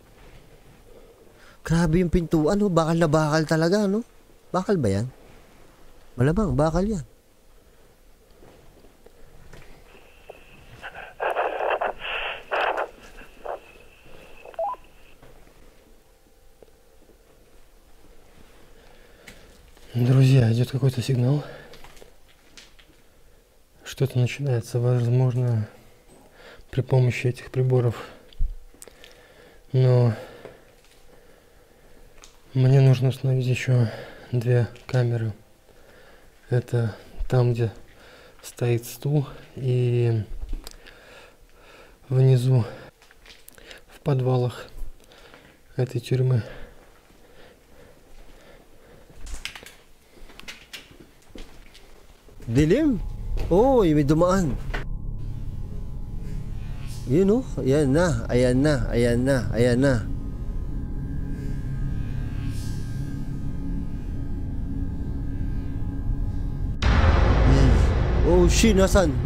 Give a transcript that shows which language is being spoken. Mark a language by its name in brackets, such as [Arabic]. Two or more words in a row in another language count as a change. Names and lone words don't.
[Filipino] Grabe yung pintuan, oh. Bakal na bakal talaga, no? Bakal ba yan? Malamang, bakal yan. [Russian] Друзья, идет какой-то сигнал. Что-то начинается, возможно, при помощи этих приборов. Но мне нужно установить еще 2 камеры. Это там, где стоит стул, и внизу в подвалах этой тюрьмы. [Filipino] Dilim? Oo, may dumaan. Yun, oh. Ayan na, ayan na, ayan na, ayan na. [English] Oh shit, [Filipino] nasan?